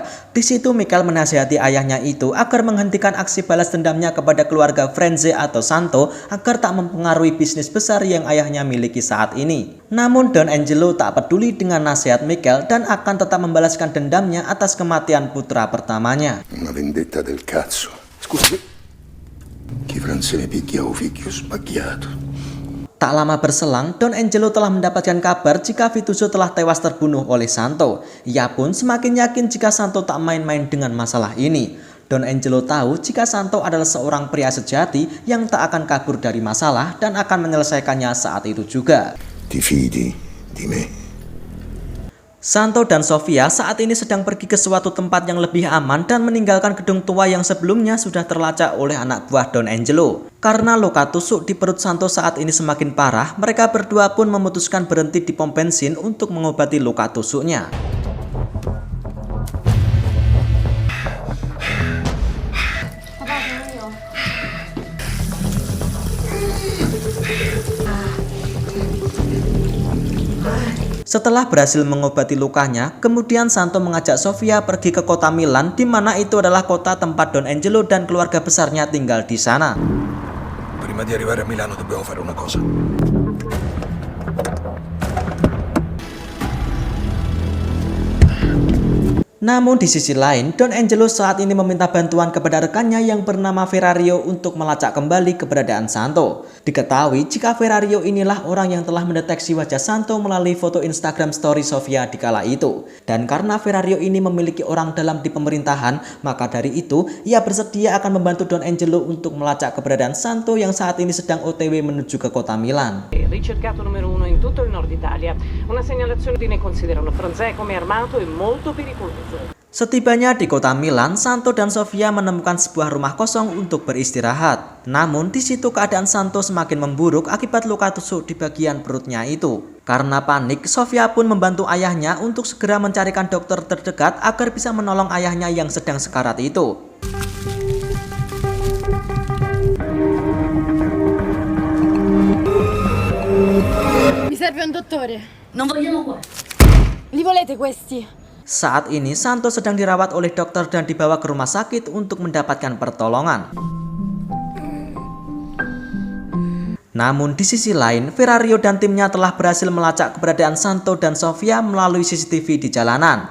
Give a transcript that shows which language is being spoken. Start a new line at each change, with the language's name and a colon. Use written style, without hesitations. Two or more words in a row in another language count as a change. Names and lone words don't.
Indonesian: Di situ Michael menasihati ayahnya itu agar menghentikan aksi balas dendamnya kepada keluarga Frenze atau Santo agar tak mempengaruhi bisnis besar yang ayahnya miliki saat ini. Namun Don Angelo tak peduli dengan nasihat Michael dan akan tetap membalaskan dendamnya atas kematian putra pertamanya.
Italian: Una vendetta del cazzo. Scusi, chi Frenze ne picchia un figlio sbaghiato.
Indonesian: Tak lama berselang, Don Angelo telah mendapatkan kabar jika Vituzzo telah tewas terbunuh oleh Santo. Ia pun semakin yakin jika Santo tak main-main dengan masalah ini. Don Angelo tahu jika Santo adalah seorang pria sejati yang tak akan kabur dari masalah dan akan menyelesaikannya saat itu juga.
Italian: Ti fidi di me?
Indonesian: Santo dan Sofia saat ini sedang pergi ke suatu tempat yang lebih aman dan meninggalkan gedung tua yang sebelumnya sudah terlacak oleh anak buah Don Angelo. Karena luka tusuk di perut Santo saat ini semakin parah, mereka berdua pun memutuskan berhenti di pom bensin untuk mengobati luka tusuknya. Setelah berhasil mengobati lukanya, kemudian Santo mengajak Sofia pergi ke kota Milan, di mana itu adalah kota tempat Don Angelo dan keluarga besarnya tinggal di sana.
Italian: Prima di arrivare a Milano dobbiamo fare una cosa.
Indonesian: Namun di sisi lain, Don Angelo saat ini meminta bantuan kepada rekannya yang bernama Ferrario untuk melacak kembali keberadaan Santo. Diketahui jika Ferrario inilah orang yang telah mendeteksi wajah Santo melalui foto Instagram story Sofia di kala itu. Dan karena Ferrario ini memiliki orang dalam di pemerintahan, maka dari itu ia bersedia akan membantu Don Angelo untuk melacak keberadaan Santo yang saat ini sedang OTW menuju ke kota Milan.
Italian: Ricercato numero 1 in tutto il nord Italia. Una segnalazione di ne considerano Franzè come armato e molto pericoloso.
Indonesian: Setibanya di kota Milan, Santo dan Sofia menemukan sebuah rumah kosong untuk beristirahat. Namun di situ keadaan Santo semakin memburuk akibat luka tusuk di bagian perutnya itu. Karena panik, Sofia pun membantu ayahnya untuk segera mencarikan dokter terdekat agar bisa menolong ayahnya yang sedang sekarat itu.
Italian: Mi serve un dottore. Non vogliamo qua. Li volete questi?
Indonesian: Saat ini Santo sedang dirawat oleh dokter dan dibawa ke rumah sakit untuk mendapatkan pertolongan. Namun di sisi lain, Ferrario dan timnya telah berhasil melacak keberadaan Santo dan Sofia melalui CCTV di jalanan.